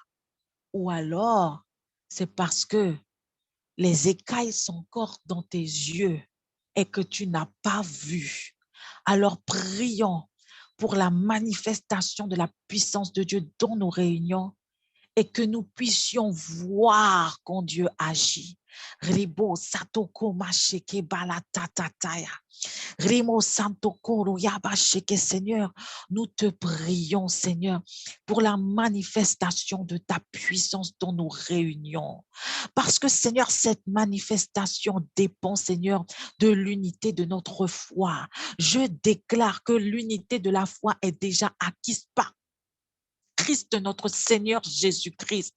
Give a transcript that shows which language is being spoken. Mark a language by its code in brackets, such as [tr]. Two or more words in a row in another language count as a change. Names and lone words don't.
[fr] Ou alors, c'est parce que les écailles sont encore dans tes yeux et que tu n'as pas vu. Alors prions pour la manifestation de la puissance de Dieu dans nos réunions et que nous puissions voir quand Dieu agit. Ribo satoko masheke balatataya. Rimo Santo Koro Yabasheke, Seigneur, nous te prions, Seigneur, pour la manifestation de ta puissance dans nos réunions. Parce que, Seigneur, cette manifestation dépend, Seigneur, de l'unité de notre foi. Je déclare que l'unité de la foi est déjà acquise par Christ, notre Seigneur Jésus-Christ.